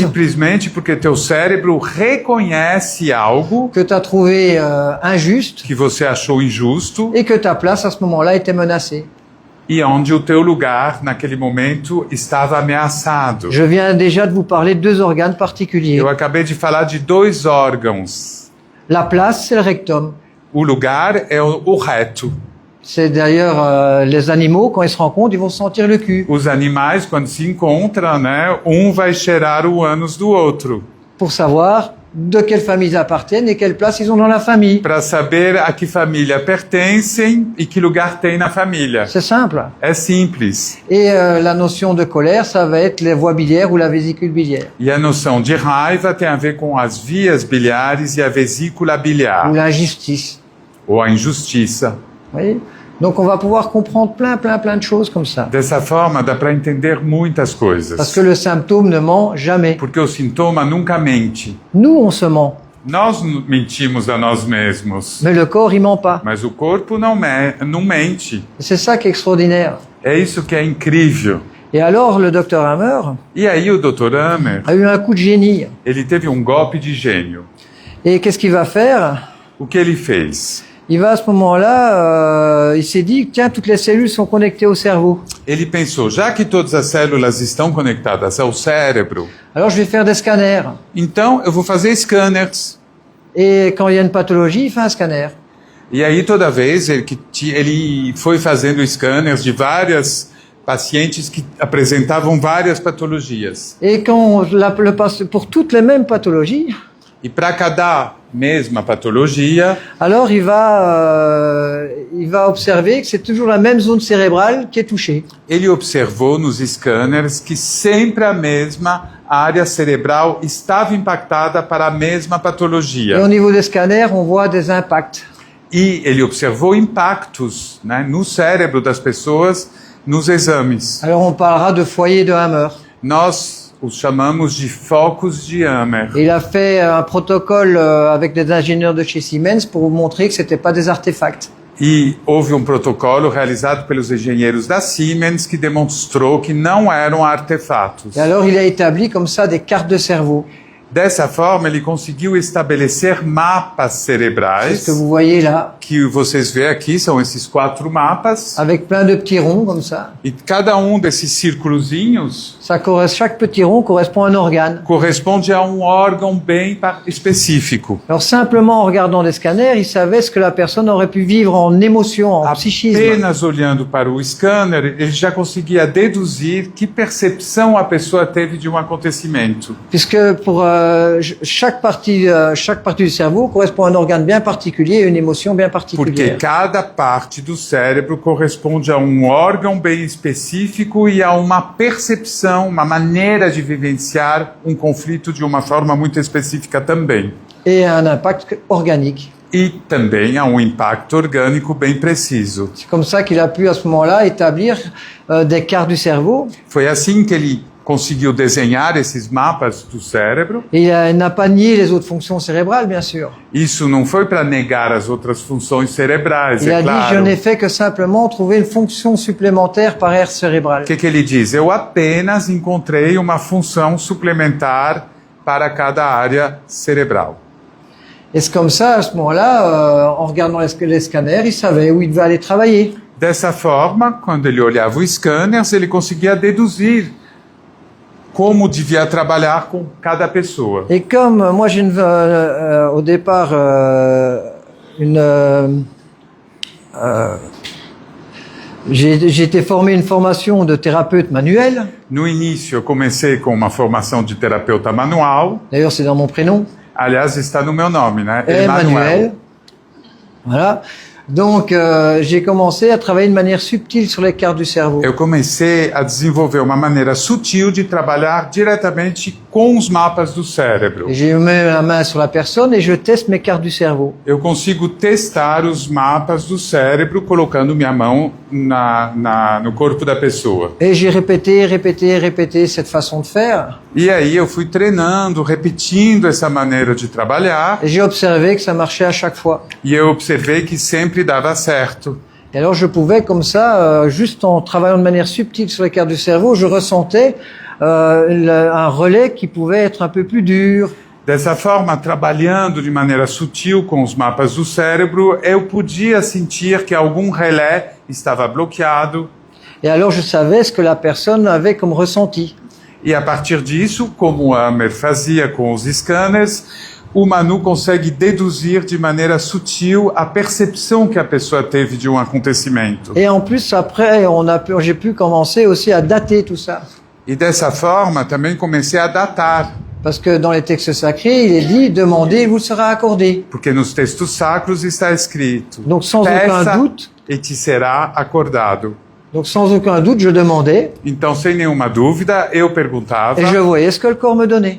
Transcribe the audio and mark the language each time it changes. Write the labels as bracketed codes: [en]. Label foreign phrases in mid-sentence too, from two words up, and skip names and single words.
[pt] Simplesmente porque teu cérebro reconhece algo [fr] que tu as trouvé injuste [pt] que você achou injusto [fr] et que ta place à ce moment-là était menacée. [pt] e onde o teu lugar, naquele momento, estava ameaçado. [fr] Je viens déjà de vous parler de deux organes particuliers. [pt] Eu acabei de falar de 2 órgãos. [fr] La place, c'est le rectum. [pt] O lugar é o reto. [fr] C'est d'ailleurs les animaux, quand ils se rencontrent, ils vont sentir le cul. [pt] Os animais, quando se encontram, né, um vai cheirar o ânus do outro, [fr] Pour savoir de quelle famille ils appartiennent et quelle place ils ont dans la famille. [pt] para saber a que família pertencem e que lugar tem na família. [fr] C'est simple. [pt] É simples. [fr] Et la notion de colère, ça va être les voies biliaires ou la vésicule biliaire. [pt] E a noção de raiva tem a ver com as vias biliares e a vesícula Ou biliar, [fr] l'injustice. [pt] ou a injustiça. [fr] Vous voyez? Donc on va pouvoir comprendre plein de choses comme ça. [pt] Dessa forma, dá para entender muitas [fr] Parce [pt] coisas. [fr] que le symptôme ne ment jamais. [pt] Porque o sintoma nunca mente. [fr] Nous, on se ment. [pt] Nós mentimos a nós mesmos, [fr] Mais le corps, il ment pas. [pt] mas o corpo não mente. [fr] C'est ça qui est extraordinaire. [pt] É isso que é incrível. [fr] Et alors, le docteur Hammer [pt] E aí o Dr. Hammer, [fr] a eu un coup de génie. [pt] ele teve um golpe de gênio. [fr] Et qu'est-ce qu'il va faire? [pt] O que ele fez? [fr] Il va à ce moment-là, il s'est dit, tiens, toutes les cellules sont connectées au cerveau. [pt] Ele pensou, já que todas as células estão conectadas ao cérebro, [fr] Alors je vais faire des scanners. [pt] então eu vou fazer scanners. [fr] Et quand il y a une pathologie, il fait un scanner. [pt] E aí toda vez ele foi fazendo scanners de várias pacientes que apresentavam várias patologias. [fr] Et quand pour toutes les mêmes pathologies, [pt] E para cada mesma patologia, [fr] alors il va observer que c'est toujours la même zone cérébrale qui est touchée. [pt] ele observou nos scanners que sempre a mesma área cerebral estava impactada para a mesma [fr] Et au [pt] patologia. [fr] niveau des scanners, on voit des impacts. [pt] E ele observou impactos, né, no cérebro das pessoas nos exames. [fr] Alors on parlera de foyer de Hammer. [pt] Nós os chamamos de focos de Hammer. [fr] Et il a fait un protocole avec des ingénieurs de chez Siemens pour vous montrer que c'était pas des artefacts. [pt] E houve um protocolo realizado pelos engenheiros da Siemens que demonstrou que não eram artefatos. [fr] Et alors il a établi comme ça des cartes de cerveau. [pt] Dessa forma, ele conseguiu estabelecer mapas [fr] C'est [pt] cerebrais, [fr] ce que vous voyez là, [pt] que vocês veem aqui, são esses 4 mapas, [fr] avec plein de petits ronds comme ça. [pt] e cada um desses círculozinhos [fr] Chaque petit rond correspond à un organe. [pt] corresponde a um órgão bem específico. [fr] Alors simplement en regardant les scanners, il savait ce que la personne aurait pu vivre en émotion, en psychisme. [pt] Apenas olhando para o scanner, ele já conseguia deduzir que percepção a pessoa teve de um acontecimento. [fr] Puisque pour chaque partie du cerveau correspond à un organe bien particulier et une émotion bien [pt] Porque [fr] particulière. [pt] cada parte do cérebro corresponde a um órgão bem específico e a uma percepção, uma maneira de vivenciar um conflito de uma forma muito específica também. [fr] Et un impact organique. [pt] E também há um impacto orgânico bem preciso. [fr] C'est comme ça qu'il a pu à ce moment-là établir des cartes du cerveau. [pt] Foi assim que ele conseguiu desenhar esses mapas do cérebro. [fr] Et il n'a pas nié les autres fonctions cérébrales, bien sûr. [pt] Isso não foi para negar as outras funções cerebrais, [fr] Il a [pt] é [fr] dit, je [pt] claro. [fr] n'ai fait que simplement trouver une fonction supplémentaire par aire cérébrale. [pt] O que ele diz? Eu apenas encontrei uma função suplementar para cada área cerebral. [fr] Et c'est comme ça, à ce moment-là, en regardant les scanners, il savait où il devait aller travailler. [pt] Dessa forma, quando ele olhava os scanners, ele conseguia deduzir como devia trabalhar com cada pessoa. [fr] Et comme moi j'ai au départ j'ai été formé une formation de thérapeute manuel. [pt] No início, eu comecei com uma formação de terapeuta manual. [fr] D'ailleurs, c'est dans mon prénom. [pt] Aliás, está no meu nome, né? [fr] Emmanuel. Voilà. Donc, j'ai commencé à travailler de manière subtile sur les cartes du cerveau. [pt] Eu comecei a desenvolver uma maneira sutil de trabalhar diretamente com os mapas do cérebro. [fr] Et j'ai mis la main sur la personne et je teste mes cartes du cerveau. [pt] Eu consigo testar os mapas do cérebro colocando minha mão no corpo da pessoa. [fr] Et j'ai répété cette façon de faire. [pt] E aí eu fui treinando, repetindo essa maneira de trabalhar. [fr] Et j'ai observé que ça marchait à chaque fois. [pt] E eu observei que sempre dava certo. [fr] Et alors je pouvais comme ça, juste en travaillant de manière subtile sur les cartes du cerveau, je ressentais un relais qui pouvait être un peu plus dur. [pt] Dessa forma, trabalhando de maneira sutil com os mapas do cérebro, eu podia sentir que algum relé estava bloqueado. [fr] Et alors je savais ce que la personne avait comme ressenti. [pt] E a partir disso, como o Amer fazia com os scanners, o Manu consegue deduzir de maneira sutil a percepção que a pessoa teve de um acontecimento. [fr] Et en plus, après, j'ai pu commencer aussi à dater tout ça. [pt] E dessa forma, também comecei a datar. [fr] Parce que dans les textes sacrés, il est dit, demandez, vous sera accordé. [pt] Porque nos textos sacros está escrito, [fr] Donc sans aucun doute, [pt] e te será acordado. [fr] donc sans aucun doute, je demandais [pt] Então, sem nenhuma dúvida, eu perguntava [fr] et je voyais ce que le corps me donnait.